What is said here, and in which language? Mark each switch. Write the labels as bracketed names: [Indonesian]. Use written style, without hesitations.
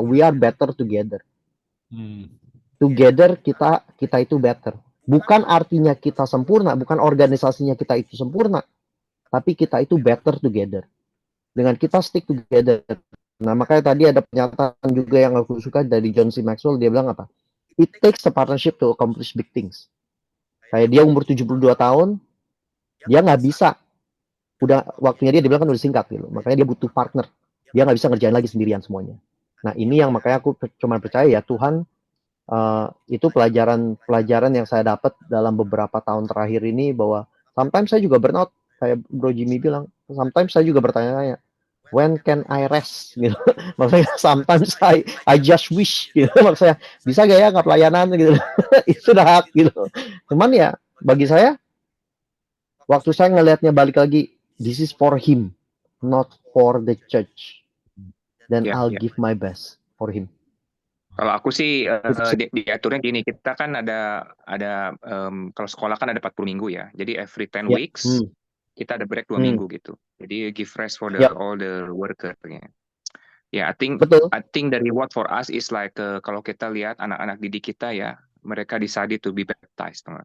[English] We are better together. Together [Indonesian] kita itu [English] better. [Indonesian] Bukan artinya kita sempurna, bukan organisasinya kita itu sempurna, tapi kita itu better together. Dengan kita [English] stick together. [Indonesian] Nah, makanya tadi ada pernyataan juga yang aku suka dari John C. Maxwell, dia bilang apa? [English] It takes a partnership to accomplish big things. [Indonesian] Kayak dia umur 72 tahun, dia nggak bisa. Udah waktunya dia bilang kan udah singkat gitu. Makanya dia butuh partner. Dia nggak bisa ngerjain lagi sendirian semuanya. Nah, ini yang makanya aku cuma percaya ya Tuhan, itu pelajaran yang saya dapat dalam beberapa tahun terakhir ini, bahwa sometimes saya juga burnout, kayak Bro Jimmy bilang. Sometimes saya juga bertanya-tanya, [English] when can I rest [Indonesian] gitu. Maksudnya sometimes [English] I just wish [Indonesian] gitu. Maksudnya bisa gak ya nggak pelayanan gitu. Itu udah hak gitu. Cuman ya bagi saya, waktu saya ngelihatnya balik lagi, [English] this is for him, not for the church. Then I'll give my best for him. [Indonesian] Kalau aku sih diaturnya gini, kita kan ada kalau sekolah kan ada 40 minggu ya. Jadi [English] every 10 weeks [Indonesian] kita ada break 2 minggu gitu. [English] Jadi give rest for all the worker. Ya, I think the reward for us is like [Indonesian] kalau kita lihat anak-anak didik kita ya, mereka [English] decided to be baptized.